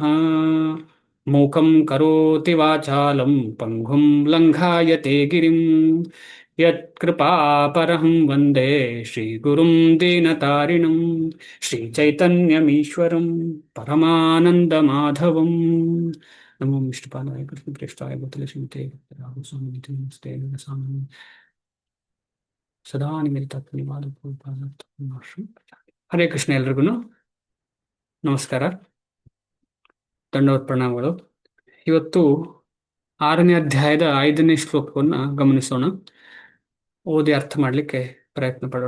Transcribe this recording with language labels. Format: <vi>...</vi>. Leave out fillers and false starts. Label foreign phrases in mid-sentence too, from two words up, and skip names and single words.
<sa>ಮೂಕಂ ಕರೋತಿ ವಾಚಾಲಂ ಪಂಗುಂ ಲಂಘಾಯತೆ ಗಿರಿಂ ಯತ್ಕೃಪಾಪರಹಂ ವಂದೇ ಶ್ರೀಗುರುಂ ದೀನತಾರಿಣಂ ಶ್ರೀಚೈತನ್ಯಮೀಶ್ವರಂ ಪರಮಾನಂದಮಾಧವಂ. ನಮೋ ವಿಷ್ಣುಪಾದಾಯ ಕೃಷ್ಣಪ್ರೇಷ್ಠಾಯ ಭೂತಲೆ ಶ್ರೀಮತೆ ರಾಘು ಸ್ವಾಮಿ ನಮಸ್ತೆ ಸ್ವಾಮಿ ಸದಾ ನಿಮಿತ್ತಾತ್ಮನಿವಾದ ಹರೇ ಕೃಷ್ಣ.</sa> <kn>ಎಲ್ರಿಗೂ ನಮಸ್ಕಾರ, ದಂಡವತ್ ಪ್ರಣಾಮಗಳು. ಇವತ್ತು 6ನೇ ಅಧ್ಯಾಯದ 5ನೇ ಶ್ಲೋಕವನ್ನು ಗಮನಿಸೋಣ, ಓದಿ ಅರ್ಥ ಮಾಡಲಿಕ್ಕೆ ಪ್ರಯತ್ನ ಪಡೋಣ.</kn>